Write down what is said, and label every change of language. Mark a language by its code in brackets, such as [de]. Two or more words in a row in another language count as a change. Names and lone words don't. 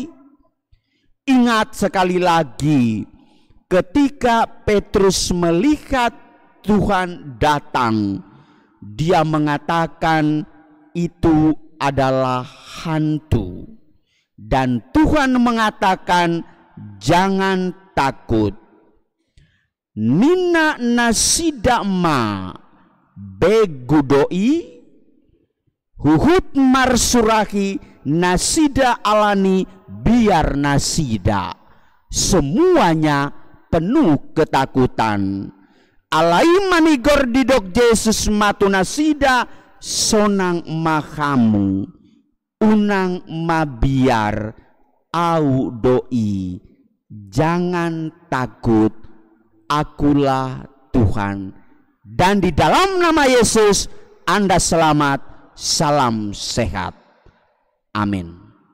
[id] Ingat sekali lagi, ketika Petrus melihat Tuhan datang, dia mengatakan itu adalah hantu. Dan Tuhan mengatakan jangan takut. [bbc] Nina nasida ma begudoi huhut marsurahi nasida alani biar nasida. [id] Semuanya penuh ketakutan. [bbc] Alai manigor didok Yesus matu nasida sonang mahamu unang mabiar au doi. [id] Jangan takut, akulah Tuhan. Dan di dalam nama Yesus Anda selamat, salam sehat. Amin.